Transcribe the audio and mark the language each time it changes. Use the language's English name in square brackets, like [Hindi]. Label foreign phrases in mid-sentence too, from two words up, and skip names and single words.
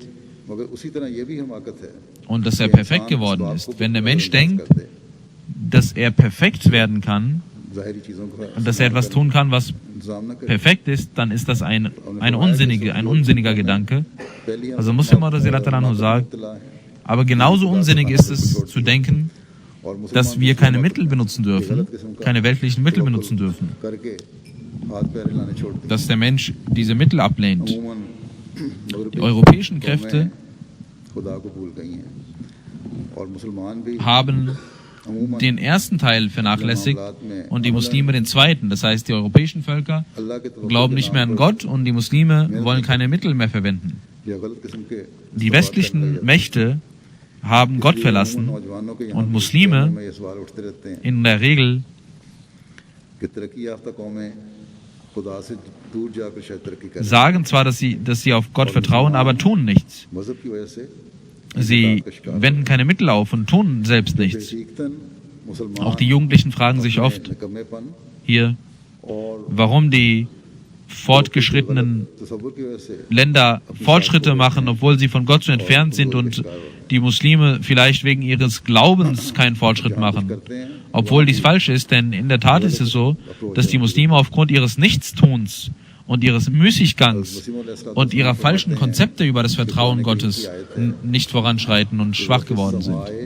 [Urdu] مگر اسی طرح یہ بھی حماقت ہے [German] und dass er perfekt geworden ist. Wenn der Mensch denkt, dass er perfekt werden kann [Urdu] ظاہری چیزوں کا [German] und dass er etwas tun kann, was [Urdu] انتظام نہ کرے [German] perfekt ist, dann ist das ein unsinniger Gedanke. [Urdu] पहली [German] Also Muslim anhu sagt, aber genauso unsinnig ist es zu denken, dass wir keine Mittel benutzen dürfen, keine weltlichen Mittel benutzen dürfen, [Urdu] کرکے ہاتھ پیر ہلانے چھوڑ دیے [German] dass der Mensch diese Mittel ablehnt. [Urdu] अमूमन [German] Die europäischen Kräfte [Urdu] خدا کو بھول گئی ہیں اور مسلمان بھی [German] haben [Urdu] अमूमन [German] den ersten Teil vernachlässigt und die Muslime den zweiten. Das heißt, die europäischen Völker [Urdu] اللہ کے توکل [German] glauben nicht mehr an Gott und die Muslime wollen keine Mittel mehr verwenden. [Urdu] یا غلط قسم کے [German] Die westlichen Mächte haben Gott verlassen [Urdu] نوجوانوں کے یہاں [German] und [Urdu] भी [German] Muslime [Urdu] میں یہ سوال اٹھتے رہتے ہیں [German] in der Regel [Urdu] کہ ترقی یافتہ قومیں خدا سے دور جاکر شاید ترقی کریں [German] sagen zwar, dass sie auf Gott vertrauen, aber tun nichts. [Urdu] مذہب کی وجہ سے [German] Sie wenden keine Mittel auf und tun selbst nichts. [Urdu] بیسیکتن مسلمان [German] Auch die Jugendlichen fragen sich oft [Urdu] निकम्मेपन [German] hier, [Urdu] और [German] warum die fortgeschrittenen [Urdu] تصور کی وجہ سے [German] Länder Fortschritte machen, obwohl sie von Gott so entfernt sind und die Muslime vielleicht wegen ihres Glaubens keinen Fortschritt machen, obwohl dies falsch ist, denn in der Tat ist es so, dass die Muslime aufgrund ihres Nichtstuns und ihres Müßiggangs und ihrer falschen Konzepte über das Vertrauen Gottes nicht voranschreiten und schwach geworden sind.